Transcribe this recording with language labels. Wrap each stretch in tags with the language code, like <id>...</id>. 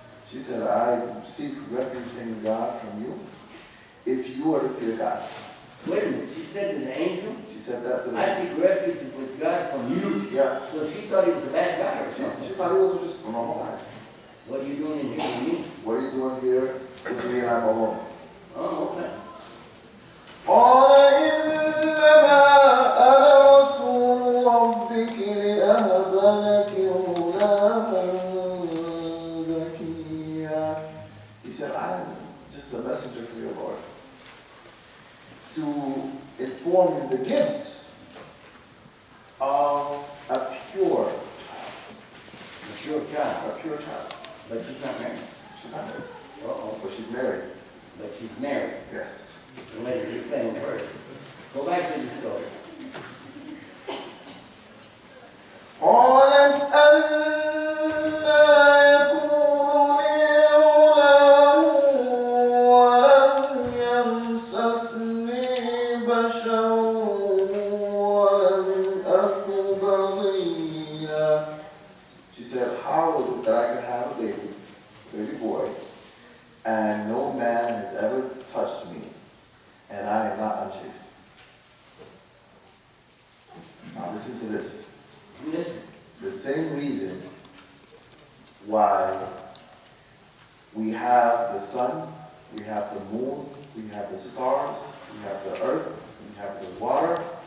<en>She said, I seek refuge in God from you if you are to fear God. Wait a minute, she said to the angel? She said that to the I seek refuge with God from you. Yeah. So she thought he was a bad guy or something. She thought he was just a normal guy. What are you doing in here with me? What are you doing here with me and I'm alone? Oh, okay.</en> <ar>قال إنما أنا رسول ربك لأهب لك غلاما زكيا.</ar> <en>He said, I'm just a messenger from your Lord to inform you the gift of a pure child. A pure child. But she's not married. She's not married. Uh-oh. But she's married. But she's married. Yes. Let her explain first. Go back to the story.</en> <ar>قالت أنى يكون لي غلام ولم يمسسني بشر ولم أك بغيا.</ar> <en>She said, how is it that I can have a baby boy, and no man has ever touched me, and I am not unchaste? Now listen to this. Listen. The same reason why we have the sun, we have the moon, we have the stars, we have the earth, we have the water.</en>